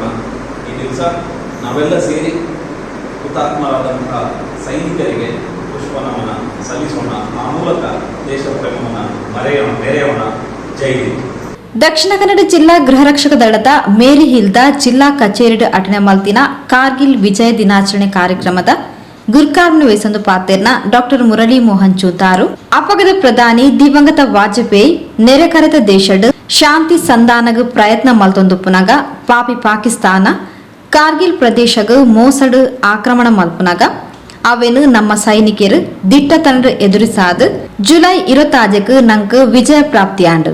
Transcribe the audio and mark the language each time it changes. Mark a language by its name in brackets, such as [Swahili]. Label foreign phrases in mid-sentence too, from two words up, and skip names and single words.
[Kannada] ಈ ದಿವಸ ನಾವೆಲ್ಲ ಸೇರಿ ಹುತಾತ್ಮರಾದಂತಹ ಸೈನಿಕರಿಗೆ ಪುಷ್ಪನಮನ ಸಲ್ಲಿಸೋಣ. ಆ ಮೂಲಕ ದೇಶ ಪ್ರೇಮವನ್ನು ಮೆರೆಯೋಣ. ಜೈ ಹಿಂದ್. [Tulu] ದಕ್ಷಿಣ ಕನ್ನಡ ಜಿಲ್ಲಾ ಗೃಹ ರಕ್ಷಕ ದಳದ ಮೇರಿ ಹಿಲ್ದ ಜಿಲ್ಲಾ ಕಚೇರಿ ಅಟನೆ ಮಲ್ತಿನ ಕಾರ್ಗಿಲ್ ವಿಜಯ ದಿನಾಚರಣೆ ಕಾರ್ಯಕ್ರಮದ ಗುರ್ಕಾರ್ನ ವೇಸಂದು ಪಾತೆರ್ನ ಡಾಕ್ಟರ್ ಮುರಳಿ ಮೋಹನ್ ಚೂತಾರು ಅಪಗದ ಪ್ರಧಾನಿ ದಿವಂಗತ ವಾಜಪೇಯಿ ನೆರೆಕರೆತ ದೇಶಡ್ ಶಾಂತಿ ಸಂಧಾನಗ ಪ್ರಯತ್ನ ಮಲ್ತೊಂದು ಪುನಗ ಪಾಪಿ ಪಾಕಿಸ್ತಾನ ಕಾರ್ಗಿಲ್ ಪ್ರದೇಶಗ ಮೋಸಡ್ ಆಕ್ರಮಣ ಮಲ್ಪುನಗ ಅವೆನು ನಮ್ಮ ಸೈನಿಕರು ದಿಟ್ಟತನದ ಎದುರಿಸಾದ ಜುಲೈ 26ಕ್ಕೆ ನಂಕ ವಿಜಯ ಪ್ರಾಪ್ತಿಯಾಂಡು.